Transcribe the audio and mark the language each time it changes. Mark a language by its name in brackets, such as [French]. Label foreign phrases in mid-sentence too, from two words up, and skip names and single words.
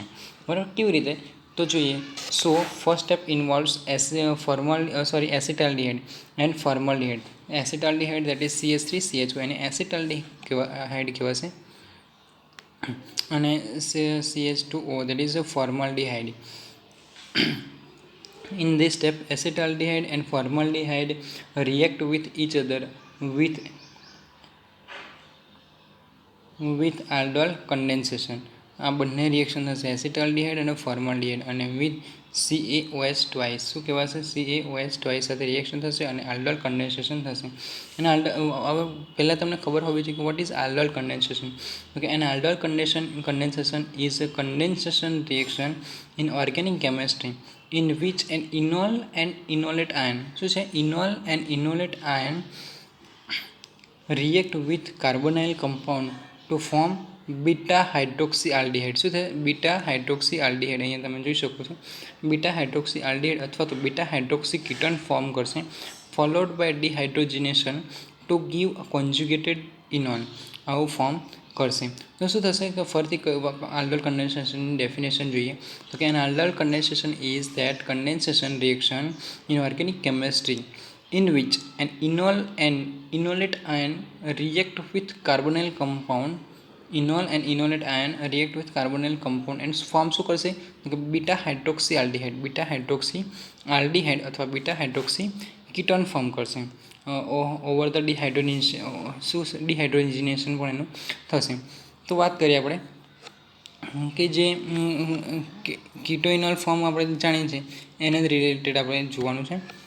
[Gujarati] બરાબર. કેવી રીતે તો જોઈએ. [English] So first step involves acetaldehyde and formaldehyde. [Gujarati] એસિટાલ્ડિહાઇડ [English] that is [Gujarati] CH3CHO એને એસિટાલ્ડિહાઇડ કહેવાશે અને CH2O [English] that is [Gujarati] ફોર્માલ્ડિહાઇડ. [English] In this step, acetaldehyde and formaldehyde react with each other with aldol condensation. [Gujarati] આ બંને રિએક્શન થશે એસિટાલ્ડિહાઇડ અને ફોર્માલ્ડિહાઇડ અને [English] with CaOH twice. [Gujarati] શું કહેવાશે [English] CaOH twice [Gujarati] સાથે રિએક્શન થશે અને [English] aldol condensation [Gujarati] થશે. અને હવે પહેલાં તમને ખબર હોવી જોઈએ કે [English] what is aldol condensation. Okay, an aldol condensation is a condensation reaction in organic chemistry in which an enol and enolate ion [Gujarati] શું છે [English] enol and enolate ion react with carbonyl compound to form beta hydroxy aldehyde. [Gujarati] શું થાય [English] beta hydroxy aldehyde. [Gujarati] અહીંયા તમે જોઈ શકો છો [English] beta hydroxy aldehyde [Gujarati] અથવા તો [English] beta hydroxy ketone [Gujarati] ફોર્મ કરશે [English] followed by dehydrogenation to give a conjugated enone. [Gujarati] આવું ફોર્મ કરશે. તો શું થશે કે ફરીથી [English] aldol condensation [Gujarati] ડેફિનેશન જોઈએ તો કે [English] an aldol condensation is that condensation reaction in organic chemistry in which an enol and enolate ion react with carbonyl compound and [Gujarati] form શું કરશે [English] beta hydroxy aldehyde [Gujarati] અથવા [English] beta hydroxy ketone [Gujarati] ફોર્મ કરશે [English] over the dehydrogenation [Gujarati] પણ એનું થશે. તો વાત કરીએ આપણે કે જે કીટોઇનોલ ફોર્મ આપણે જાણીએ છીએ એને જ રિલેટેડ આપણે જોવાનું છે.